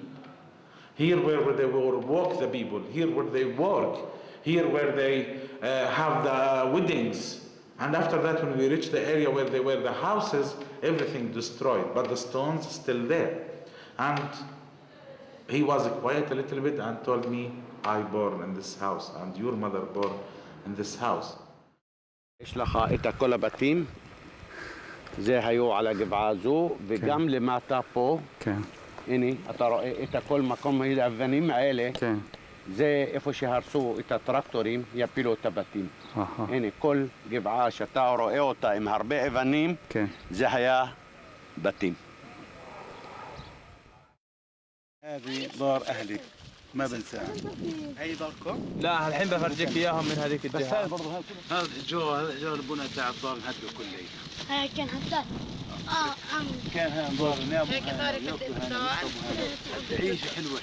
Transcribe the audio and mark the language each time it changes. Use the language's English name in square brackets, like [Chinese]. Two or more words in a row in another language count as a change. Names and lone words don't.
[English] Here where they will walk the people, here where they work, here where they have the weddings. And after that, when we reached the area where they were the houses, everything destroyed, but the stones still there. And he was quiet a little bit and told me, I born in this house, and your mother born in this house. [Hebrew] יש לך את כל הבתים, זה היו על הגבעה הזו, וגם למטה פה, הנה, אתה רואה את כל מקום האבנים האלה, זה איפה שהרסו את הטרקטורים, יפילו את הבתים. הנה, כל גבעה שאתה רואה אותה עם הרבה אבנים, זה היה בתים. [Arabic] هذه دار أهلي ما بنساها. هي داركم؟ لا الحين بفرجيك اياهم من هذيك الجهه. بس هذا برضه هذا جو البناء تاع الدار هذا كله. هاي كان حتى كان هذا دار ناموا تعيش حلوه